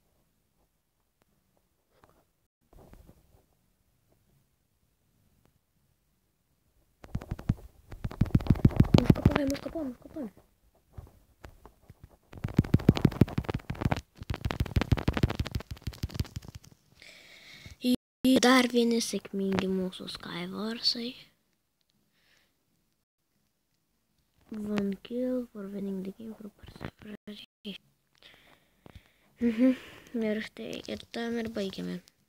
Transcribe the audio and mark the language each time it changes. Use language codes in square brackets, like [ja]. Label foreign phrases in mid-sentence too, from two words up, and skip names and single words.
[lt] Mūsų kapojam. Dar vieni sėkmingi mūsų Skywarsai. [en] 1 kill for winning the game for participation. [lt] Ir štai, ir tam ir baigiame.